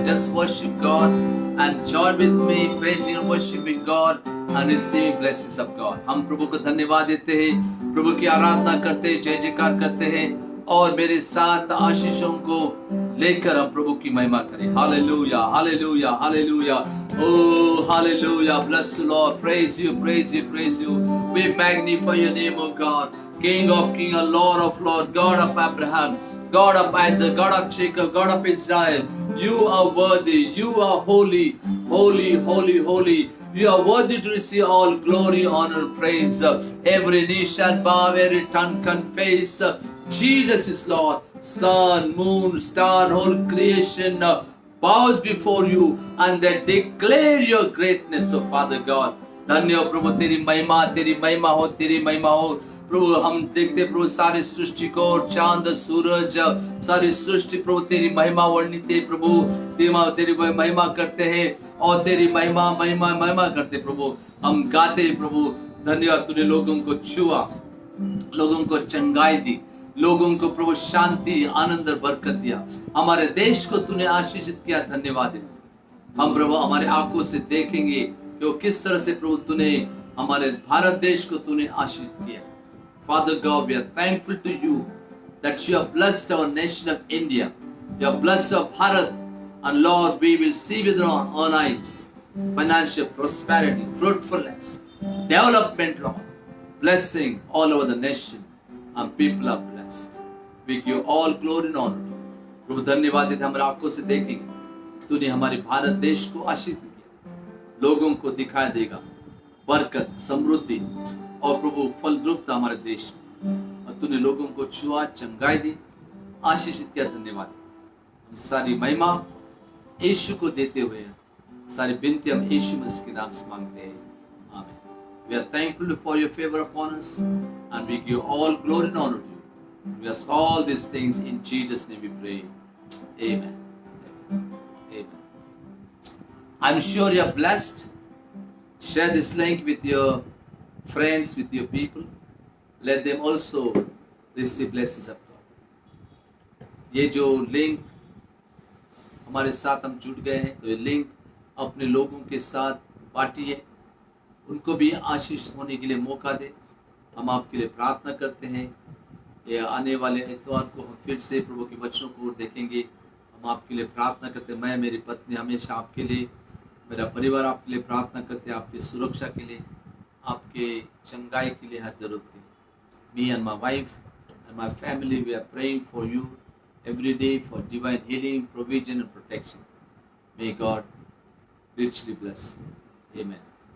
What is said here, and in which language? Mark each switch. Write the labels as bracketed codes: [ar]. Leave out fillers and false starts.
[en] Just worship God and join with me praising and worshiping God and receiving blessings of God. [hi] हम प्रभु को धन्यवाद देते हैं, प्रभु की आराधना करते हैं, जय जयकार करते हैं और मेरे साथ आशीषों को लेकर हम प्रभु की महिमा करें। [en] Hallelujah, hallelujah, hallelujah. Oh, hallelujah. Bless the Lord. Praise you, praise you, praise you. We magnify your name, O God. King of kings, Lord of lords, God of Abraham, God of Isaac, God of Jacob, God of Israel. You are worthy, you are holy, holy, holy, holy. You are worthy to receive all glory, honor, praise. Every knee shall bow, every tongue confess. Jesus is Lord. Sun, moon, star, whole creation bows before you and they declare your greatness, O Father God. [hi] धन्य हो प्रभु, तेरी महिमा हो, तेरी महिमा हो प्रभु। हम देखते प्रभु सारी सृष्टि को, चांद सूरज सारी सृष्टि प्रभु तेरी महिमा वर्णित है प्रभु। तेरी महिमा करते हैं और तेरी महिमा महिमा महिमा करते प्रभु। हम गाते हैं प्रभु, धन्यवाद तूने लोगों को छुआ, लोगों को चंगाई दी, लोगों को प्रभु शांति आनंद और बरकत दिया, हमारे देश को तूने आशीषित किया। धन्यवाद है। हम प्रभु हमारे आंखों से देखेंगे कि किस तरह से प्रभु तूने हमारे भारत देश को तूने आशीषित किया। [en] Father God, we are thankful to you that you have blessed our nation of India. You have blessed our Bharat, and Lord, we will see with our own eyes financial prosperity, fruitfulness, development, Lord, blessing all over the nation, and people are blessed. We give all glory and honor to you. [hi] प्रभु धन्यवाद है, हमारे आंखों से देखेंगे तूने हमारे भारत देश को आशीषित किया, लोगों को दिखाई देगा बरकत, समृद्धि और प्रभु फलद्रुपता हमारे देश में, और तूने लोगों को छुआ, चंगाई दी, आशीषित किया। धन्यवाद। हम सारी महिमा यीशु को देते हुए सारी विनती हम यीशु मसीह के नाम से मांगते हैं, आमीन। [en] We are thankful for your favor upon us, and we give all glory and honor to you. We ask all these things in Jesus' name we pray. Amen. Amen. I'm sure you are blessed. Share this link with your friends, with your people. Let them also receive blessings of God. [hi] ये जो link हमारे साथ हम जुड़ गए हैं, तो ये लिंक अपने लोगों के साथ बांटिए, उनको भी आशीष होने के लिए मौका दे। हम आपके लिए प्रार्थना करते हैं। ये आने वाले इतवार को हम फिर से प्रभु के वचनों को देखेंगे। हम आपके लिए प्रार्थना करते हैं। मैं, मेरी पत्नी हमेशा आपके लिए, मेरा परिवार आपके लिए प्रार्थना करते हैं, आपकी सुरक्षा के लिए, आपके चंगाई के लिए, हर जरूरत के लिए। [en] Me and my wife and my family, we are praying for you every day for divine healing, provision and protection. May God richly bless you. Amen.